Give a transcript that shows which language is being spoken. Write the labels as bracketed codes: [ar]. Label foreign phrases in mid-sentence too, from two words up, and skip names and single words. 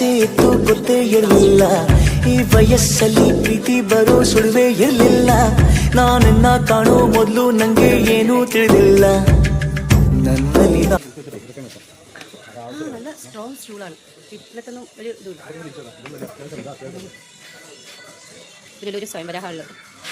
[kn] ಇತ್ತು ಗೊತ್ತೇ ಇರಲಿಲ್ಲ, ಈ ವಯಸ್ಸಲ್ಲಿ ಪ್ರೀತಿ ಬರೋ ಸುಳಿವೇ ಇರಲಿಲ್ಲ. ನಾನನ್ನ ಕಾಣೋ ಮೊದಲು ನಂಗೆ ಏನೂ ತಿಳಿದಿಲ್ಲ. നന്നലി [ml] നല്ല സ്ട്രോങ് സ്റ്റൂളാണ്. ഇപ്പോഴത്തൊന്നും ഒരു ഇതിലൊരു സ്വയംവര ഹാളിൽ